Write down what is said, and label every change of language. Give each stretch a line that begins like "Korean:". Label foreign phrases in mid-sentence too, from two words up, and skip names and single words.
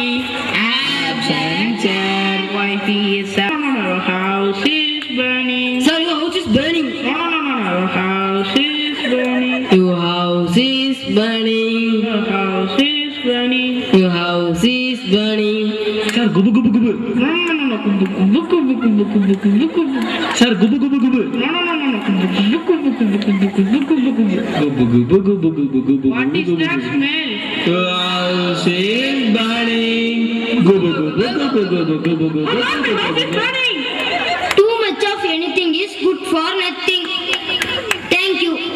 English: Absent, sir. Why he is our house is burning. Sir, your house is burning. No. House is burning. Your house is burning. House is burning. Your house is burning. Sir, gubu gubu gubu. No. Buku. Sir, gubu gubu gubu. No. Gubu gubu gubu gubu gubu. What is that smell? Your house is burning. Gubu gubu gubu gubu gubu gubu. Burning. Too much of anything is good for nothing. Thank you.